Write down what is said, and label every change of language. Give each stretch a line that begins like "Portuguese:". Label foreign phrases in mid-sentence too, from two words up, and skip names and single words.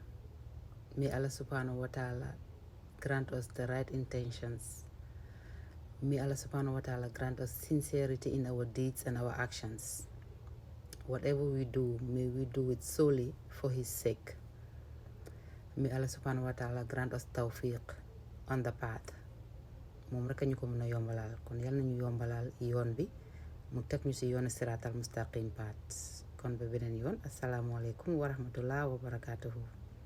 English: May Allah SWT grant us the right intentions. May Allah SWT grant us sincerity in our deeds and our actions. Whatever we do, may we do it solely for His sake. May Allah SWT grant us tawfiq on the path.
Wolof: moom rek ñu ko mën a yombalal, kon yal nañu yombalal yoon bi, mu teg ñu ci yoonu
Arabic: الصراط المستقيم
Wolof: path. kon ba beneen yoon,
Arabic: السلام عليكم ورحمة الله وبركاته.